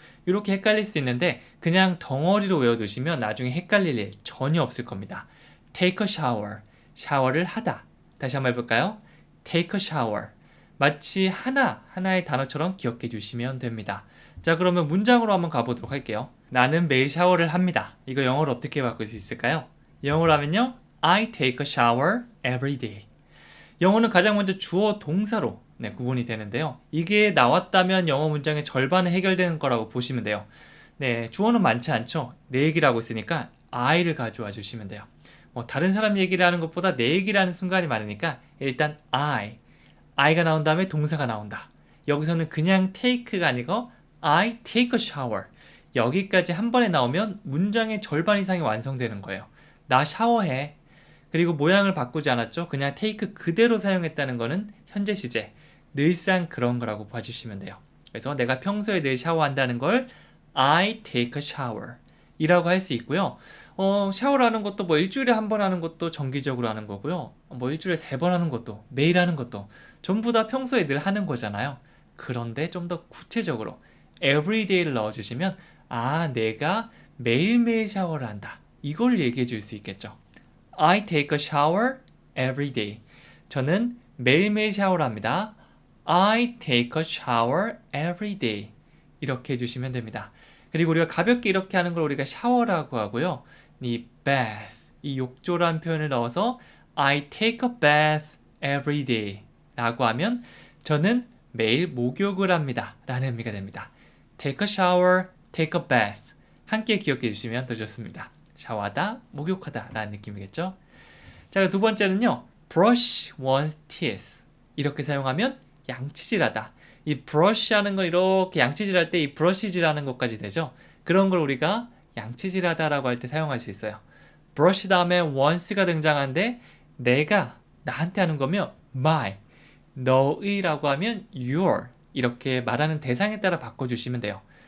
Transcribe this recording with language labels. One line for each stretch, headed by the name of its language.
Korean: 이렇게 헷갈릴 수 있는데 그냥 덩어리로 외워두시면 나중에 헷갈릴 일 전혀 없을 겁니다.
English: take a shower.
Korean: 샤워를 하다. 다시 한번 해볼까요?
English: take a shower.
Korean: 마치 하나의 단어처럼 기억해 주시면 됩니다. 자, 그러면 문장으로 한번 가보도록 할게요. 나는 매일 샤워를 합니다. 이거 영어로 어떻게 바꿀 수 있을까요? 영어로 하면요.
English: I take a shower every day.
Korean: 영어는 가장 먼저 주어 동사로 구분이 되는데요. 이게 나왔다면 영어 문장의 절반은 해결되는 거라고 보시면 돼요. 네, 주어는 많지 않죠. 내 얘기를 하고 있으니까 I를 가져와 주시면 돼요. 다른 사람 얘기를 하는 것보다 내 얘기를 하는 순간이 많으니까 일단 I가 나온 다음에 동사가 나온다. 여기서는 그냥 take가 아니고
English: I take a shower.
Korean: 여기까지 한 번에 나오면 문장의 절반 이상이 완성되는 거예요. 나 샤워해. 그리고 모양을 바꾸지 않았죠? 그냥 take 그대로 사용했다는 거는 현재 시제, 늘상 그런 거라고 봐주시면 돼요. 그래서 내가 평소에 늘 샤워한다는 걸
English: I take a shower
Korean: 이라고 할 수 있고요. 샤워를 하는 것도 뭐 일주일에 한 번 하는 것도 정기적으로 하는 거고요. 뭐 일주일에 3번 하는 것도 매일 하는 것도 전부 다 평소에 늘 하는 거잖아요. 그런데 좀 더 구체적으로 everyday를 넣어주시면 아, 내가 매일매일 샤워를 한다. 이걸 얘기해 줄 수 있겠죠.
English: I take a shower every day.
Korean: 저는 매일매일 샤워를 합니다.
English: I take a shower every day.
Korean: 이렇게 해주시면 됩니다. 그리고 우리가 가볍게 이렇게 하는 걸 우리가 샤워라고 하고요. 이 bath, 이 욕조라는 표현을 넣어서
English: I take a bath every day
Korean: 라고 하면 저는 매일 목욕을 합니다 라는 의미가 됩니다.
English: take a shower, take a bath 함께 기억해 주시면 더 좋습니다.
Korean: 샤워하다, 목욕하다 라는 느낌이겠죠. 자, 두 번째는요.
English: brush one's teeth
Korean: 이렇게 사용하면 양치질하다. 이 brush 하는 거 이렇게 양치질할 때 이 brush질하는 것까지 되죠. 그런 걸 우리가 양치질하다라고 할 때 사용할 수 있어요. brush 다음에 once가 등장하는데 내가 나한테 하는 거면 my, 너의라고 하면 your 이렇게 말하는 대상에 따라 바꿔주시면 돼요.